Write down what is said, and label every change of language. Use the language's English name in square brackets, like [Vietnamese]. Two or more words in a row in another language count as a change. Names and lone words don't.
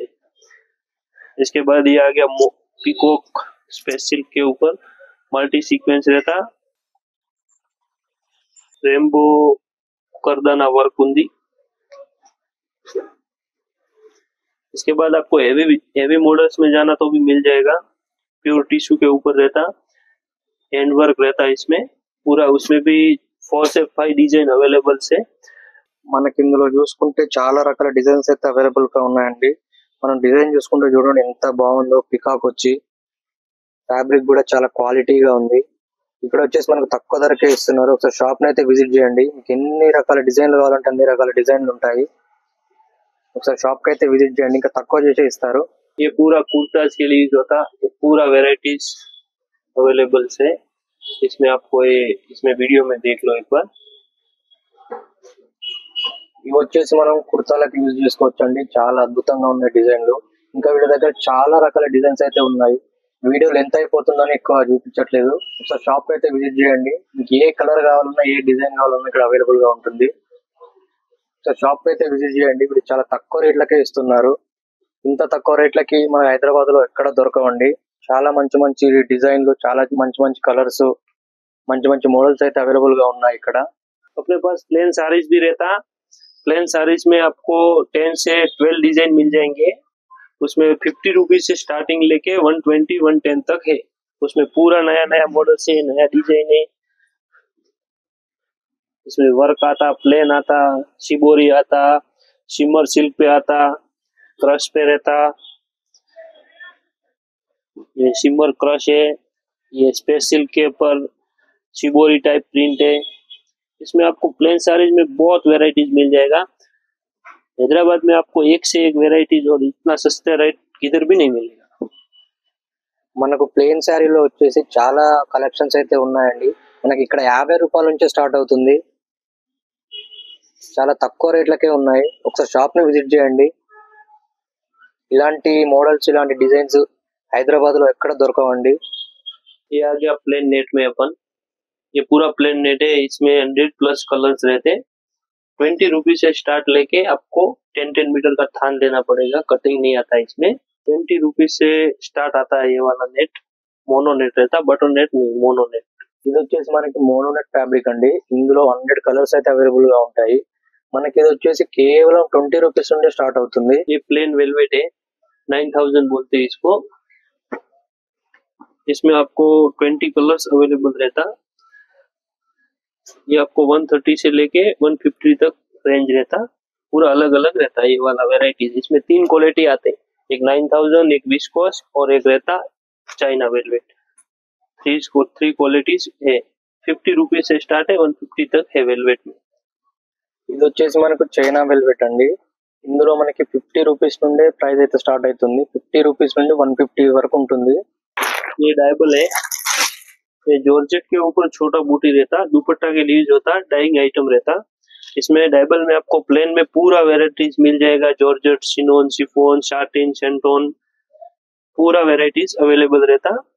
[Hindi] इसके बाद ये आ गया [English] peacock special [Hindi] के ऊपर [English] multi sequence [Hindi] रहता, रेनबो करदाना वर्क हुंदी। इसके बाद आपको [English] heavy models [Hindi] में जाना तो भी मिल जाएगा। [English] pure tissue [Hindi] के ऊपर रहता, [English] hand work [Hindi] रहता इसमें पूरा। उसमें भी 4 से 5 डिजाइन अवेलेबल से। [Telugu] మనకి ఇందులో చూసుకుంటే చాలా రకాల డిజైన్స్ అయితే అవైలబుల్ గా ఉన్నాయండి। మనం డిజైన్ చూసుకుంటే చూడండి ఎంత బాగుందో, పికాక్ వచ్చి ఫ్యాబ్రిక్ కూడా చాలా క్వాలిటీగా ఉంది। ఇక్కడ వచ్చేసి మనకు తక్కువ ధరకే ఇస్తున్నారు। ఒకసారి షాప్ ని అయితే విజిట్ చేయండి, మీకు ఎన్ని రకాల డిజైన్లు కావాలంటే అన్ని రకాల డిజైన్లు ఉంటాయి। ఒకసారి షాప్ కి అయితే విజిట్ చేయండి, ఇంకా తక్కువ చేసే ఇస్తారు। [Hindi] ये पूरा कुर्ताज के लिए यूज होता। ये पूरा [English] varieties available [Hindi] से। इसमें आपको इसमें वीडियो में देख लो एक बार। [Telugu] ఇవి వచ్చేసి మనం కుర్తాలకు యూజ్ చేసుకోవచ్చు అండి। చాలా అద్భుతంగా ఉన్నాయి డిజైన్లు। ఇంకా వీళ్ళ దగ్గర చాలా రకాల డిజైన్స్ అయితే ఉన్నాయి। [English] video length [Telugu] అయిపోతుందని ఎక్కువ చూపించట్లేదు। ఒకసారి షాప్ అయితే విజిట్ చేయండి, మీకు ఏ కలర్ కావాలన్నా ఏ డిజైన్ కావాలన్నా ఇక్కడ అవైలబుల్ గా ఉంటుంది। ఒకసారి షాప్ అయితే విజిట్ చేయండి, ఇప్పుడు చాలా తక్కువ రేట్లకే ఇస్తున్నారు। ఇంత తక్కువ రేట్లకి మన హైదరాబాద్ లో ఎక్కడ దొరకవండి। చాలా మంచి మంచి డిజైన్లు, చాలా మంచి మంచి కలర్స్, మంచి మంచి మోడల్స్ అయితే అవైలబుల్ గా ఉన్నాయి ఇక్కడ। [Hindi] अपने पास प्लेन साड़ीज भी रहता। प्लेन साड़ीज में आपको 10 से 12 डिजाइन मिल जाएंगे। उसमें 50 रुपीज से स्टार्टिंग लेके 120 110 तक है। उसमें पूरा नया नया मॉडल से नया डिजाइन है। इसमें वर्क आता, प्लेन आता, शिबोरी आता, [English] shimmer silk [Hindi] पे आता, क्रश पे रहता। ये [English] shimmer crush [Hindi] है, ये [English] space silk [Hindi] के ऊपर शिबोरी [English] type print [Hindi] है। इसमें आपको प्लेन साड़ीज में बहुत वेराइटीज मिल जाएगा। हैदराबाद में आपको एक से एक वेराइटीज और इतना सस्ते रेट किधर भी नहीं मिलेगा। [Telugu] మనకు ప్లెయిన్ శారీలో వచ్చేసి చాలా కలెక్షన్స్ అయితే ఉన్నాయండి। మనకి ఇక్కడ 50 రూపాయల నుంచి స్టార్ట్ అవుతుంది। చాలా తక్కువ రేట్లకే ఉన్నాయి। ఒకసారి షాప్ ని విజిట్ చేయండి, ఇలాంటి మోడల్స్ ఇలాంటి డిజైన్స్ హైదరాబాద్ లో ఎక్కడ దొరకవండి। [Hindi] ये आ गया [English] plain net [Hindi] में अपन। ये पूरा [English] plain net [Hindi] है। इसमें 100 [English] plus colours [Hindi] रहते। 20 रुपीज से स्टार्ट लेके आपको 10 मीटर का थान देना पड़ेगा। कटिंग नहीं आता इसमें। 20 रुपीज से स्टार्ट आता है ये वाला नेट। [English] mono net [Hindi] रहता, [English] button net [Hindi] नहीं, [English] mono net. [Telugu] ఇది వచ్చేసి మనకి [English] mononet fabric [Telugu] అండి। ఇందులో 100 కలర్స్ అయితే అవైలబుల్ గా ఉంటాయి। మనకి ఇది వచ్చేసి కేవలం 20 రూపీస్ నుండి స్టార్ట్ అవుతుంది। [Hindi] ये [English] plain velvet [Hindi] है, 9000 बोलते हैं इसको। इसमें आपको 20 [English] colours available [Hindi] रहता। ये आपको 130 से लेके 150 तक रेंज रहता, पूरा अलग अलग रहता है ये वाला वेराइटीज। इसमें 3 क्वालिटी आते, एक 9000, एक विस्कोस और एक रहता [English] China velvet. [Hindi] 3 क्वालिटीज है। 50 रुपीज से स्टार्ट है, 150 तक है वेलवेट में। [Telugu] ఇది వచ్చేసి మనకు [English] China velvet [Telugu] అండి. ఇందులో మనకి 50 రూపీస్ నుండే ప్రైస్ అయితే స్టార్ట్ అవుతుంది. 50 రూపీస్ నుండి 150 వరకు ఉంటుంది. [Hindi] ये डायबल है, ये जॉर्जेट के ऊपर छोटा बूटी रहता, दुपट्टा के लिए होता, [English] dyeing item [Hindi] रहता। इसमें डायबल में आपको प्लेन में पूरा वेराइटीज मिल जाएगा, जॉर्जेट, सिनोन, शिफॉन, शाटिन, शेंटोन, पूरा [English] varieties available [Hindi] रहता।